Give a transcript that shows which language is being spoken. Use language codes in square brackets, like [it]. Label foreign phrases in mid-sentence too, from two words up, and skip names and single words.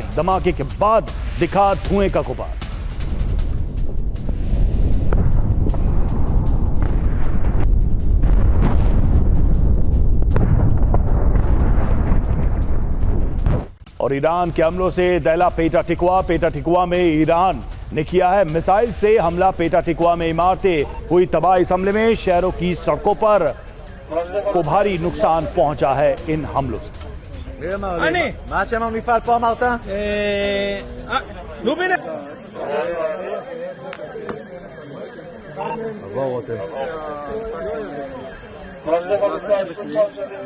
[hi] धमाके के बाद दिखा धुएं का गुबार। और ईरान के हमलों से दहला पेटा टिकवा में ईरान ने किया है मिसाइल से हमला। पेटा टिकवा में इमारतें हुई तबाह। इस हमले में शहरों की सड़कों पर को भारी नुकसान पहुंचा है इन हमलों से। [he] מה שם המפעל פה אמרת? לובינר. עבור אותם.